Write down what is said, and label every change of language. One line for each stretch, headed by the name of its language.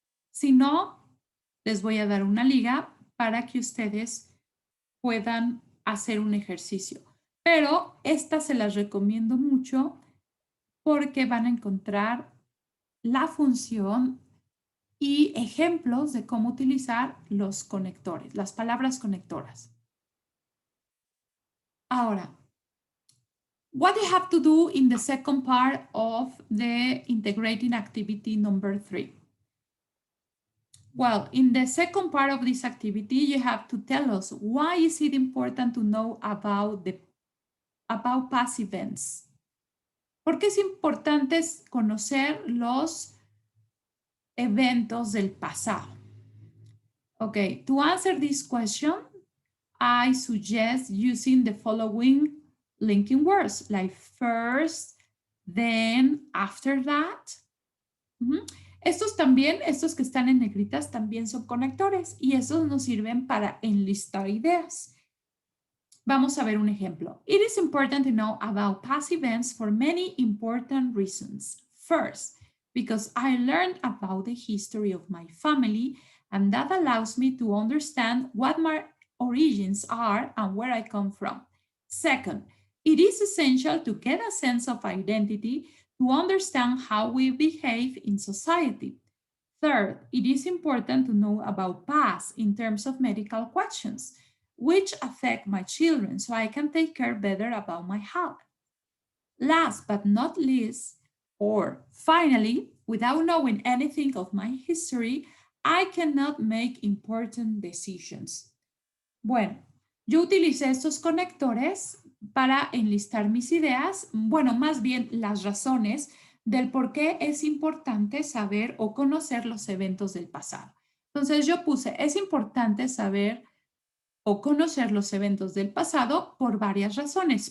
Spanish: Si no, les voy a dar una liga para que ustedes puedan hacer un ejercicio. Pero esta se las recomiendo mucho porque van a encontrar la función y ejemplos de cómo utilizar los conectores, las palabras conectoras. Ahora,
English: what you have to do in the second part of the integrating activity number 3. Well, in the second part of this activity, you have to tell us why is it important to know about past events.
Spanish: ¿Por qué es importante conocer los eventos del pasado?
English: Okay, to answer this question, I suggest using the following linking words, like first, then, after that.
Spanish: Estos también, estos que están en negritas, también son conectores y esos nos sirven para enlistar ideas. Vamos a ver un ejemplo.
English: It is important to know about past events for many important reasons. First, because I learned about the history of my family, and that allows me to understand what my origins are and where I come from. Second, it is essential to get a sense of identity to understand how we behave in society. Third, it is important to know about past in terms of medical questions, which affect my children so I can take care better about my health. Last but not least, or finally, without knowing anything of my history, I cannot make important decisions.
Spanish: Bueno, yo utilicé estos conectores para enlistar mis ideas, bueno, más bien las razones del por qué es importante saber o conocer los eventos del pasado. Entonces yo puse, es importante saber o conocer los eventos del pasado por varias razones.